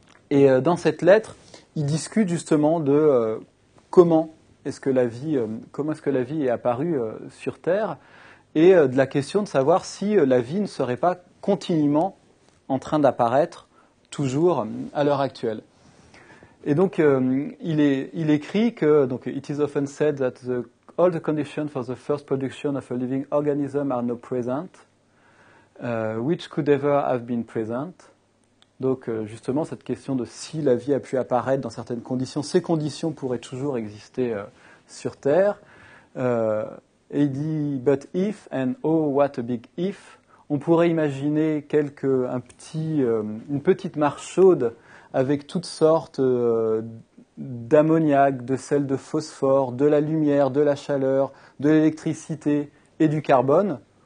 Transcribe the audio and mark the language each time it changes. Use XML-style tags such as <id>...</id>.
<fr>Et dans cette lettre, il discute justement comment est-ce que la vie est apparue sur Terre. et de la question de savoir si la vie ne serait pas continuellement en train d'apparaître toujours à l'heure actuelle. Et donc, il écrit que donc,</fr> <en>it is often said that all the conditions for the first production of a living organism are now present, which could ever have been present.</en> <fr>Donc, justement, cette question de si la vie a pu apparaître dans certaines conditions, ces conditions pourraient toujours exister sur Terre. Et il dit,</fr> <en>but if, and oh, what a big if,</en> <fr>on pourrait imaginer une petite mare chaude avec toutes sortes d'ammoniac, de sel de phosphore, de la lumière, de la chaleur, de l'électricité et du carbone.</fr>